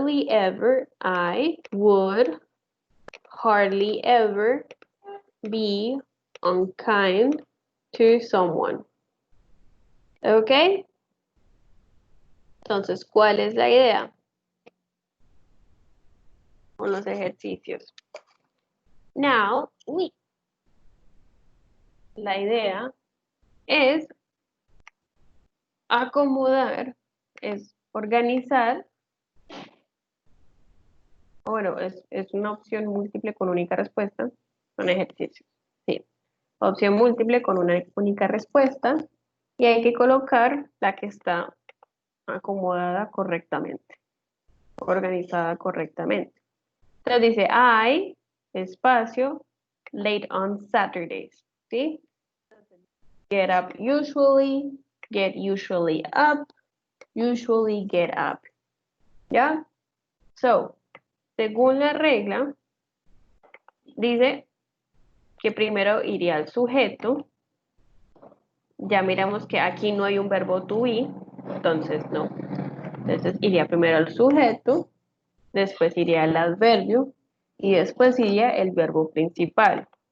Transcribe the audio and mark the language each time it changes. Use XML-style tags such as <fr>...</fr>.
<en>I would hardly ever be unkind to someone.</en> <es>¿Ok? Entonces, ¿cuál es la idea? Con los ejercicios. Now, la idea es acomodar, es organizar, bueno, es una opción múltiple con única respuesta, son ejercicios, sí. Opción múltiple con una única respuesta y hay que colocar la que está acomodada correctamente, organizada correctamente. Entonces dice, I, espacio,</es> <en>late on Saturdays,</en> <es>¿sí?</es> <en>Get up usually, get usually up, usually get up.</en> <es>¿Ya? So, según la regla, dice que primero iría al sujeto. Ya miramos que aquí no hay un verbo to be, entonces no. Entonces iría primero al sujeto, después iría al adverbio y después iría el verbo principal.</es>